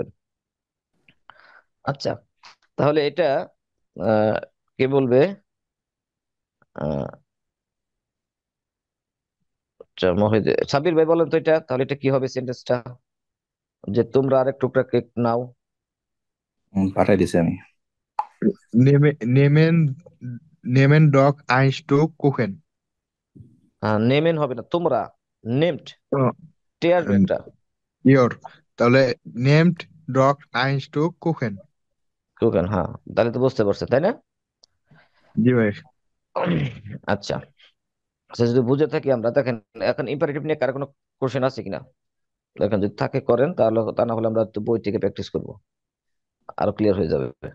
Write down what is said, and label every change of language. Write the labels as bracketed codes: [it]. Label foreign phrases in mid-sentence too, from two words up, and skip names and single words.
[bn] আচ্ছা, তাহলে এটা আহ কে বলবে? আহ আচ্ছা, সাবির ভাই বলেন তো, এটা তাহলে এটা কি হবে সেন্টেন্সটা? যে তোমরা আরেক টুকরা কেক নাও। পাঠাই দিছি আমি। [de] nehmen, nehmen doch ein Stück Kuchen. [bn] হ্যাঁ, নেমেন হবে না, তোমরা নেমড, তো, টে আসবে উম, একটা। [de] ইয়োর, তাহলে nehmt doch ein Stück Kuchen. [bn] কুকেন, হ্যাঁ, তাহলে তো বুঝতে পারছে তাই না? জি ভাই। আচ্ছা, আচ্ছা যদি বুঝে থাকি আমরা, দেখেন এখন ইম্পারেটিভ নিয়ে কার কোনো কোশ্চেন আছে কিনা? দেখেন যদি থাকে করেন, তাহলে তা না হলে আমরা একটু বই থেকে প্র্যাকটিস করবো, আরো ক্লিয়ার হয়ে যাবে।